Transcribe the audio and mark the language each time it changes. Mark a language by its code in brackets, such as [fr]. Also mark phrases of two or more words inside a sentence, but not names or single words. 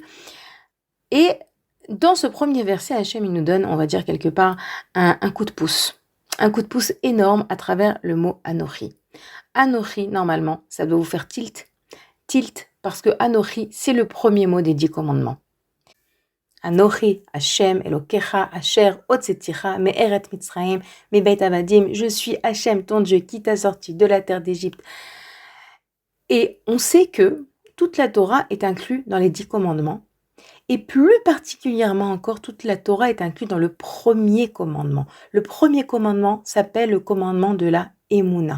[fr] Et dans ce premier verset, Hachem, il nous donne, on va dire quelque part, un coup de pouce énorme à travers le mot anochi. Anochi, normalement, ça doit vous faire tilt, parce que anochi, c'est le premier mot des 10 commandements. [he] אנכי, ה', אלהיך, אשר, הוצאתיך, מארץ מצרים, מבית עבדים, [fr] je suis Hashem, ton Dieu, qui t'a sorti de la terre d'Égypte. Et on sait que toute la Torah est inclue dans les 10 commandements, et plus particulièrement encore, toute la Torah est inclue dans le premier commandement. Le premier commandement s'appelle le commandement de la Emouna.